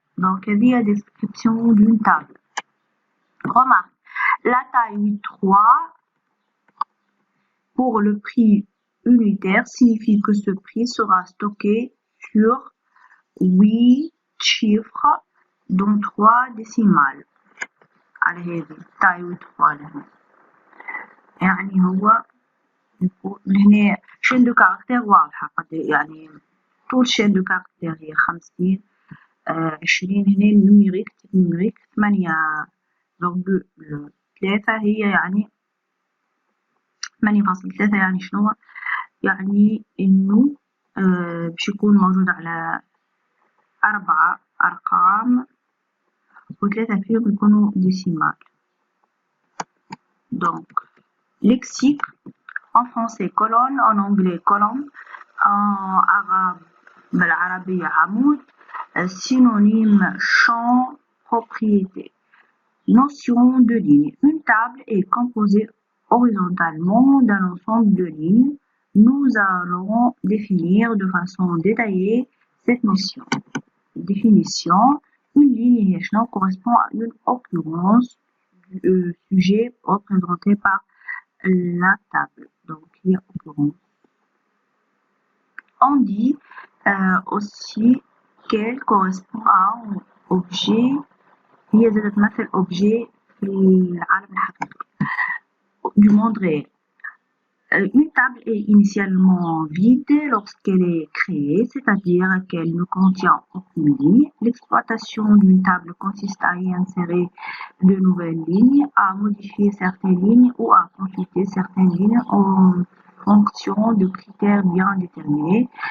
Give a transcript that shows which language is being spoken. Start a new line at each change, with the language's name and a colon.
French: Donc, il y a description d'une table. Remarque, la taille 8.3 pour le prix unitaire signifie que ce prix sera stocké sur 8 chiffres, dont 3 décimales.
Arabic: على هذه taille 8.3 يعني هو هنا chaîne de caractère واضحة يعني طول chaîne de caractère هي 50 20 هنا numérique 8 3 هي يعني 8.3 يعني شنو؟ يعني إنه باش يكون موجود على 4 أرقام و3 فيهم يكونوا ديسيمال.
French: Donc lexique en français colonne, en anglais colonne, en arabe
Arabic: بالعربية عمود.
French: Synonyme champ, propriété. Notion de ligne. Une table est composée horizontalement d'un ensemble de lignes. Nous allons définir de façon détaillée cette notion. Définition. Une ligne correspond à une occurrence du sujet représenté par la table. Donc, il y a occurrence. On dit aussi qu'elle correspond à un objet.
Arabic: هي زادت تمثل objet في العالم الحقيقي
French: du monde réel. Une table est initialement vide lorsqu'elle est créée, c'est-à-dire qu'elle ne contient aucune ligne. L'exploitation d'une table consiste à y insérer de nouvelles lignes, à modifier certaines lignes ou à consulter certaines lignes en fonction de critères bien déterminés.